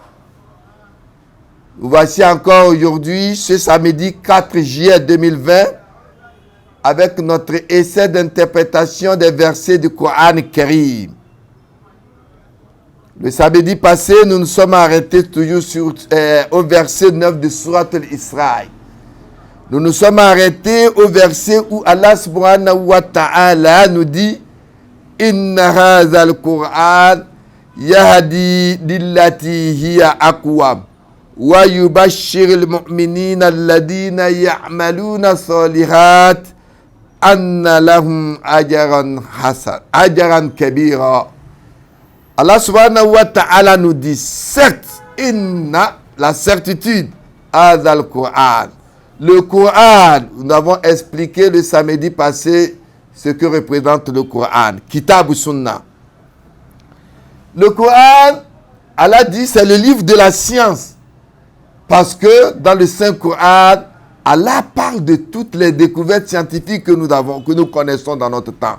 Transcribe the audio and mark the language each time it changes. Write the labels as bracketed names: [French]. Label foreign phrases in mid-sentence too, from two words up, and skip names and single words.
[French] Voici encore aujourd'hui, ce samedi 4 juillet 2020, avec notre essai d'interprétation des versets du Coran Karim. Le samedi passé, nous nous sommes arrêtés toujours au verset 9 de Surat al-Isra. Nous nous sommes arrêtés au verset où [Arabic] الله سبحانه وتعالى [French] nous dit « [Arabic] إن هذا القرآن يهدي للتي هي أقوم ويبشر المؤمنين الذين يعملون صالحات أن لهم أجرا كبيرا » الله سبحانه وتعالى [French] nous dit, certes, inna, la certitude, [Arabic] هذا القرآن. [French] Le Coran, nous avons expliqué le samedi passé ce que représente le Coran, Kitab ou Sunnah. Le Coran, Allah dit, c'est le livre de la science. Parce que dans le Saint-Coran, Allah parle de toutes les découvertes scientifiques que nous connaissons dans notre temps.